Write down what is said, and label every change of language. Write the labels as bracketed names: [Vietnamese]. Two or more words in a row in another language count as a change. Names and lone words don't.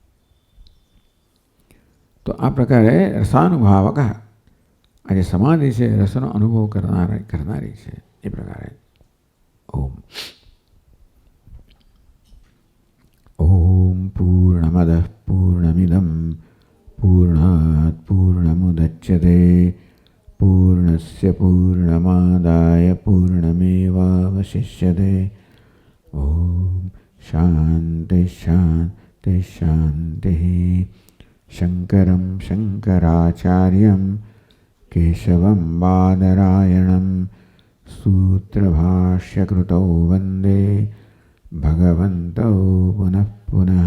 [Gujarati] તો આ પ્રકારે રસાનુભાવક, આ જે સમાધિ છે રસનો અનુભવ કરનારી છે. એ પ્રકારે [Sanskrit] ओम ओम पूर्णमदः पूर्णमिदम् पूर्णात् पूर्णमुदच्यते पूर्णस्य पूर्णमादाय पूर्णमेवावशिष्यते। ॐ शान्ति शान्ति शान्तिः। शङ्करं शङ्कराचार्यं केशवं बादरायणं सूत्रभाष्यकृतौ वन्दे भगवन्तौ पुनः पुनः।